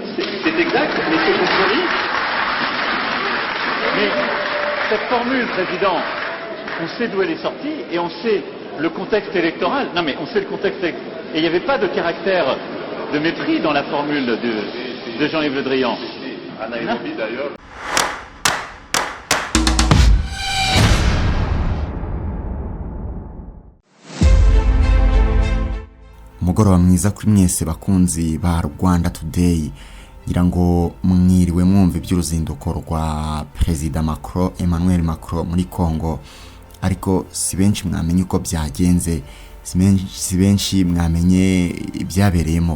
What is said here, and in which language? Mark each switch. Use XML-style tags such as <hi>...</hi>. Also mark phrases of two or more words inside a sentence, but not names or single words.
<fr>C'est exact, mais c'est compromis. Mais cette formule, Président, on sait d'où elle est sortie et on sait le contexte électoral. Non, mais on sait le contexte électoral. Et il n'y avait pas de caractère de mépris dans la formule de Jean-Yves Le Drian. À Nairobi, d'ailleurs.</fr> <rw>umugoroba mwiza kuri mwese bakunzi ba Rwanda Today, ngira ngo mwiriwe mwumva iby'uruzinduko rwa Perezida Macron, Emmanuel Macron muri Congo, ariko si benshi mwamenye uko byagenze, si benshi mwamenye ibyabereyemo.</rw>